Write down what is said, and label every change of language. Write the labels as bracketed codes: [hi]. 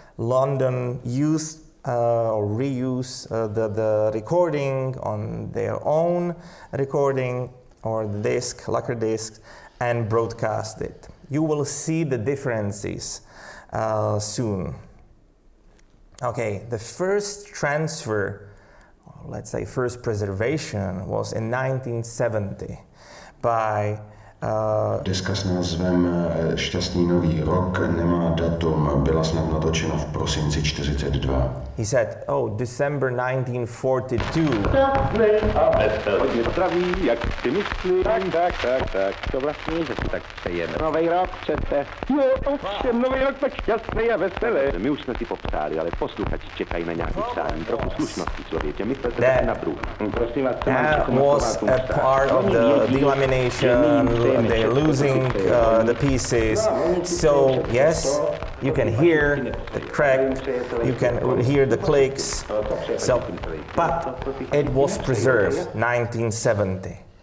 [en] London use or reuse the recording on their own recording or the disc, lacquer disc, and broadcast it. You will see the differences soon. Okay, the first transfer, let's say first preservation, was in 1970 by [cs] Deska s názvem Šťastný nový rok nemá datum, byla snad natočena v prosinci 42. [en] He said, December 1942. [cs] Hodně zdraví, jak si myslí. Tak, to vlastně, že si tak přejeme. Nový rok přece. Ovšem, nový rok tak šťastný a veselý. My už jsme si popřáli, ale posluchači čekají na nějaký přání. Trochu slušnosti, člověče, myslete se na průh. Prosím vás, co [en] that was a part of the delamination. They're losing the pieces. So, yes, you can hear the crack, you can hear the clicks. So, but it was preserved 1970.